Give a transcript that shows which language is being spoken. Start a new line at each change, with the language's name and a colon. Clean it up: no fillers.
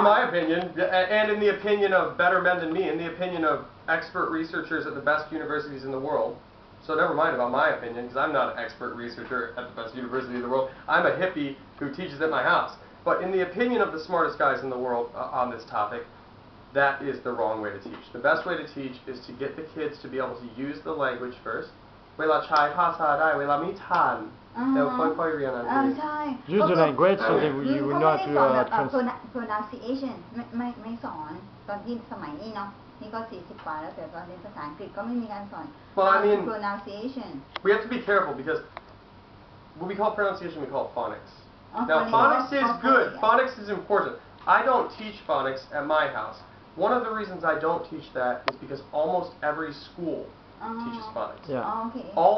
English: In my opinion and in the opinion of better men than me in the opinion of expert researchers at the best universities in the world so never mind about my opinion because I'm not an expert researcher at the best university in the world I'm a hippie who teaches at my house but in the opinion of the smartest guys in the world on this topic that is the wrong way to teach the best way to teach is to get the kids to be able to use the language first
Thai: เวลาใช้ภาษาได้เวลามีทานแล้วค่อยๆเรียนอังกฤษ
English: Use the language so that you will not
Thai: pronunciation ไม่สอนตอนที่สมัยนี้เนาะนี่ก็40 กว่าแล้วแต่ตอนเรียนภาษาอังกฤษก็ไม่มีการสอน pronunciation
English: we have to be careful because what we call pronunciation we call phonics now phonics is good phonics is important I don't teach phonics at my house one of the reasons I don't teach that is because almost every school teaches phonics. Okay.